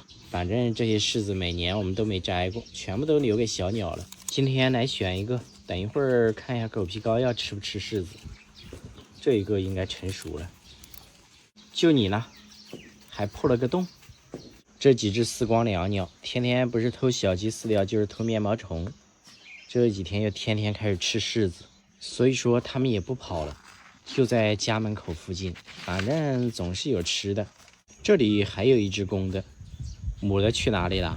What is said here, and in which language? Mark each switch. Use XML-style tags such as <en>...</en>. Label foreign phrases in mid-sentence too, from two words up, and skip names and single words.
<zh>反正這些柿子每年我們都沒摘過，全部都留給小鳥了。今天來選一個，等一會兒看一下狗皮膏藥吃不吃柿子。這一個應該成熟了。就你呢，還破了個洞。這幾隻絲光椋鳥天天不是偷小雞飼料就是偷面包虫，這幾天又天天開始吃柿子，所以說它們也不跑了，就在家門口附近，反正總是有吃的。這裡還有一隻公的，母的去哪裡了？</zh>